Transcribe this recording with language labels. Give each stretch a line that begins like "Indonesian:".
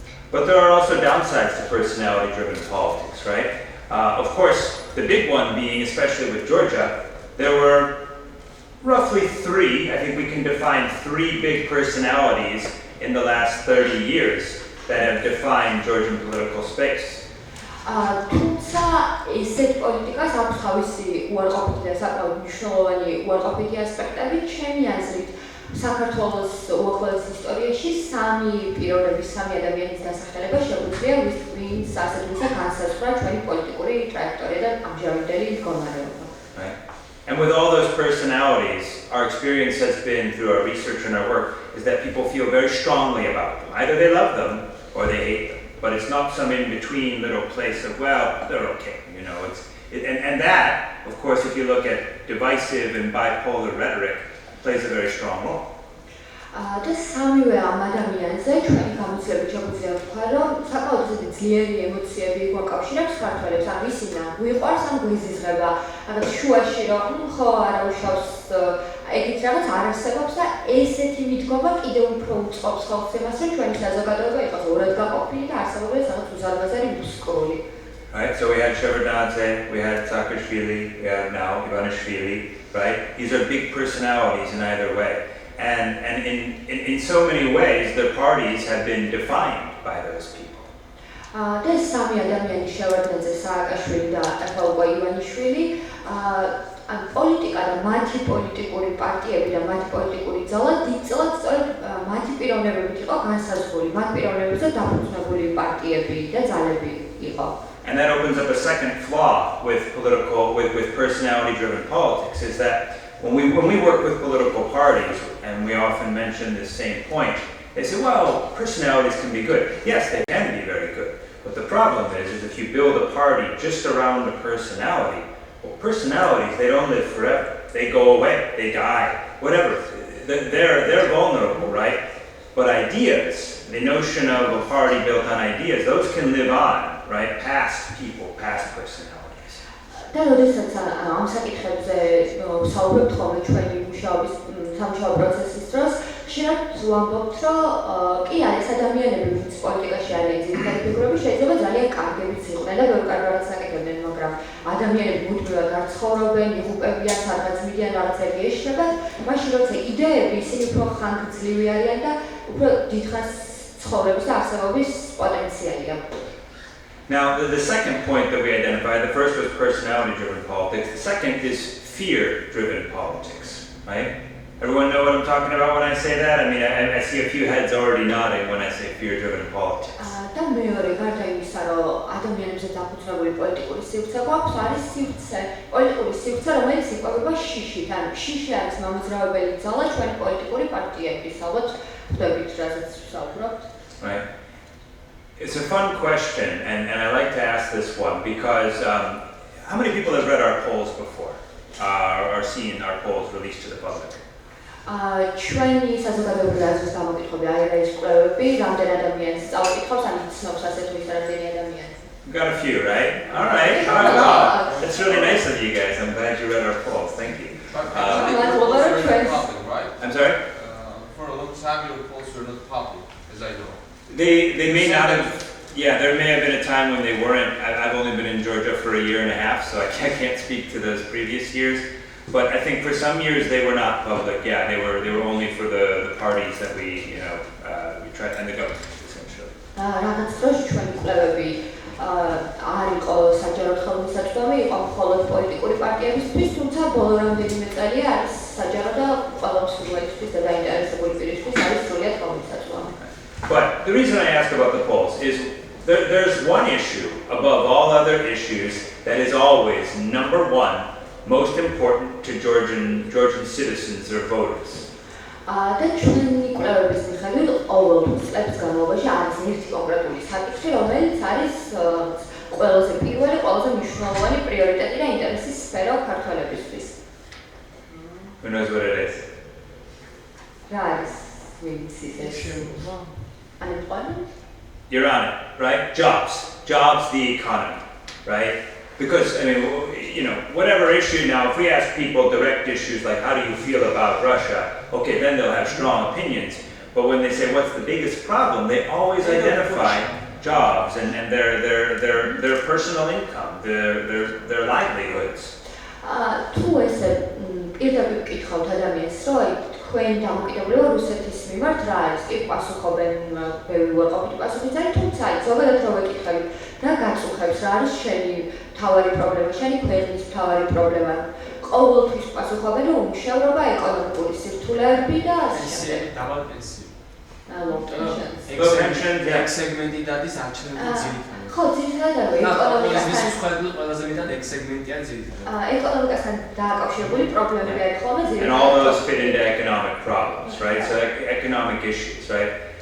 English: But there are also downsides to personality-driven politics, right? Of course, the big one being, especially with Georgia, there were roughly three, I think we can define three big personalities in the last 30 years that have defined Georgian political space.
Georgian: თუმცა ესეთ პოლიტიკას აქვს თავისი უარყოფითი და საკმაოდ მნიშვნელოვანი უარყოფითი ასპექტები, ჩემი აზრით, საქართველოს უახლოეს ისტორიაში სამი პიროვნების, სამი ადამიანის დასახელება შეუძლია ვინც ასეთ ვისა განსაზღვრა ჩვენი პოლიტიკური ტრაექტორია და ამჟამინდელი მდგომარეობა.
English: And with all those personalities, our experience has been through our research and our work is that people feel very strongly about them. Either they love them or they hate them. But it's not some in-between little place of, well, they're okay, you know. And that, of course, if you look at divisive and bipolar rhetoric, plays a very strong role.
Georgian: და სამივე ამ ადამიანზე ჩვენი გამოცდილებით შეგვიძლია ვთქვა, რომ საკმაოდ ძლიერი ემოციები გვაკავშირებს ქართველებს, ან ისინი გვიყვარს, ან გვიზიზღება, რაღაც შუაში, რომ ხო არა უშავს ეგეთ რაღაც არ არსებობს და ესეთი მიდგომა კიდევ უფრო უწყობს ხალხს იმას, რომ ჩვენი საზოგადოება იყოს ორად გაყოფილი და არსებობდეს რაღაც უზარმაზარი მუსკული.
English: Right, so we had Shevardnadze, we had Saakashvili, we have now Ivanishvili, right? These are big personalities in either way. And in so many ways, the parties have been defined by those people. There's some
Georgian: ადამიანი Shevardnadze, Saakashvili და ახლა უკვე ივანიშვილი, ან პოლიტიკა და მათი პოლიტიკური პარტიები და მათი პოლიტიკური ძალა დიდწილად სწორედ მათი პიროვნებებით იყო განსაზღვრული, მათ პიროვნებებზე დაფუძნებული პარტიები და ძალები იყო.
English: And that opens up a second flaw with personality-driven politics, is that when we work with political parties, and we often mention this same point, they say, well, personalities can be good. Yes, they can be very good. But the problem is if you build a party just around a personality, well, personalities, they don't live forever. They go away, they die, whatever. They're vulnerable, right? But ideas, the notion of a party built on ideas, those can live on, right? Past people, past personalities.
Georgian: და როდესაც ამ საკითხებზე ვსაუბრობთ ხოლმე ჩვენი მუშაობის სამუშაო პროცესის დროს, ხშირად ვამბობთ, რომ კი არის ადამიანები, ვინც პოლიტიკაში არიან ძირითადი ფიგურები, შეიძლება ძალიან კარგებიც იყვნენ და ბევრ კარგ რაღაცას აკეთებდნენ, მაგრამ ადამიანები მუდმივად არ ცხოვრობენ, იღუპებიან, სადღაც მიდიან, რაღაცები ეშლებათ, მაშინ როცა idეები ისინი უფრო ხანგრძლივი არიან და უფრო დიდხანს ცხოვრების და არსებობის პოტენციალი აქვს.
English: Now, the second point that we identified, the first was personality-driven politics. The second is fear-driven politics, right? Everyone know what I'm talking about when I say that? I mean, I see a few heads already nodding when I say fear-driven politics.
Georgian: და მეორე გარდა იმისა, რომ ადამიანებზე დაფუძნებული პოლიტიკური სივრცე გვაქვს, არის სივრცე, პოლიტიკური სივრცე, რომელიც იკვებება შიშით. ანუ შიში არის მამოძრავებელი ძალა ჩვენი პოლიტიკური პარტიების, ალბათ ხვდებით, რაზეც ვსაუბრობთ.
English: Right. It's a fun question, and I like to ask this one because how many people have read our polls before, or seen our polls released to the public?
Georgian: ჩვენი საზოგადოებრივი აზრის გამოკითხვები IRI-ის კვლევები, რამდენ ადამიანს წავიკითხავს, ან იცნობს ასეთ ვის რამდენი ადამიანი?
English: Got a few, right? All right. Wow. That's really nice of you guys. I'm glad you read our polls. Thank you. I'm sorry? For a long time, your polls were not public, as I know. They may not have, yeah, there may have been a time when they weren't. I've only been in Georgia for a year and a half, so I can't speak to those previous years. But I think for some years they were not public. Yeah, they were only for the parties that we tried, and the government, essentially.
Georgian: რაღაც დროში ჩვენი კვლევები არ იყო საჯარო ხელმისაწვდომი, იყო მხოლოდ პოლიტიკური პარტიებისთვის, თუმცა ბოლო რამდენიმე წელია არის საჯარო და ყველა მსურველისთვის და დაინტერესებული პირისთვის არის სრულად ხელმისაწვდომი.
English: But the reason I ask about the polls is there's one issue above all other issues that is always number one, most important to Georgian citizens or voters.
Georgian: და ჩვენი კვლევების მიხედვით ყოველ წლების განმავლობაში არის ერთი კონკრეტული საკითხი, რომელიც არის ყველაზე პირველი, ყველაზე მნიშვნელოვანი პრიორიტეტი და ინტერესის სფერო ქართველებისთვის.
English: Who knows what it is?
Georgian: რა არის ვინც ისე?
English: Unemployment? You're on it, right? Jobs, the economy, right? Because, I mean, whatever issue now, if we ask people direct issues like how do you feel about Russia, okay, then they'll have strong opinions. But when they say what's the biggest problem, they always identify jobs and their personal income, their livelihoods.
Georgian: თუ ესე პირდაპირ ვკითხავთ ადამიანს, რომ თქვენ დამოკიდებულება რუსეთის მიმართ რა არის? კი პასუხობენ ბევრი უარყოფითი პასუხით, თუმცა ზოგადად რო ვეკითხებით რა გაწუხებს, რა არის შენი მთავარი პრობლემა, შენი ქვეყნის მთავარი პრობლემა? ყოველთვის პასუხობენ, რომ უმუშევრობა, ეკონომიკური სირთულე კითხულები და ასე პენსიები, დაბალ პენსიები.
English: long pensions.
Georgian: Ex-segmenti დადის არჩევნების ძირითადად. ხო, ძირითადად ეკონომიკასთან ყველაზე მეტად ex-segmenti-ან ძირითადად. ეკონომიკასთან დააკავშირებული პრობლემები არის ხოლმე ძირითადად.
English: And all those fit into economic problems, right? So economic issues, right?